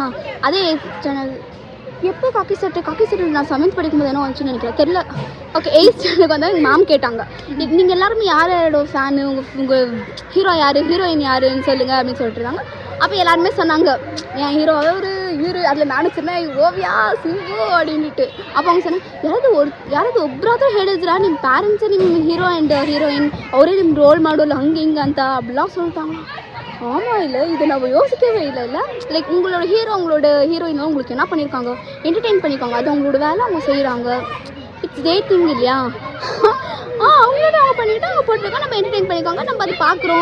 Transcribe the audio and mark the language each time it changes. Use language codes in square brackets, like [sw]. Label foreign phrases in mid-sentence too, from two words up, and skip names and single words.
[ta] அதே 8th ஸ்டாண்டர்ட் எப்போ காக்கி சட்டை நான் 7th படிக்கும்போது என்ன வந்துச்சுன்னு நினைக்கிறேன் தெரியல. ஓகே 8th ஸ்டாண்டர்டுக்கு வந்து எங்கள் மேம் கேட்டாங்க, நீங்கள் எல்லாருமே யாரோட ஃபேனு, உங்கள் ஹீரோ யார், ஹீரோயின் யாருன்னு சொல்லுங்கள் அப்படின்னு சொல்லிட்டு இருக்காங்க. அப்போ எல்லாருமே சொன்னாங்க என் ஹீரோ ஒரு ஹீரோ, அதில் நானும் சொன்னேன் ஓவியா சிம்பு அப்படின்ட்டு. அப்போ அவங்க சொன்னாங்க [kn] ಯಾರಾದ್ರೂ ಒಬ್ಬರಾದ್ರೂ ಹೇಳಿದ್ರಾ ನಿಮ್ಮ ಪೇರೆಂಟ್ಸ್ ನಿಮ್ಮ [en] hero and heroine [kn] அவரே ನಿಮ್ಮ ರೋಲ್ ಮಾಡೋಲ್ಲ ಹಂಗೆ ಹಿಂಗೆ ಅಂತ [ta] அப்படிலாம் சொல்லிட்டாங்க. ஆமாம் இல்லை இதை நம்ம யோசிக்கவே இல்லை. லைக் உங்களோட ஹீரோ உங்களோட ஹீரோயினும் உங்களுக்கு என்ன பண்ணியிருக்காங்க, என்டர்டெயின் பண்ணியிருக்காங்க, அது அவங்களோட வேலை அவங்க செய்கிறாங்க. [en] it's their thing [ta] இல்லையா? அவங்களோட அவங்க பண்ணிவிட்டு அவங்க போட்டிருக்காங்க, நம்ம என்டர்டெயின் பண்ணியிருக்காங்க, நம்ம அது பார்க்குறோம்.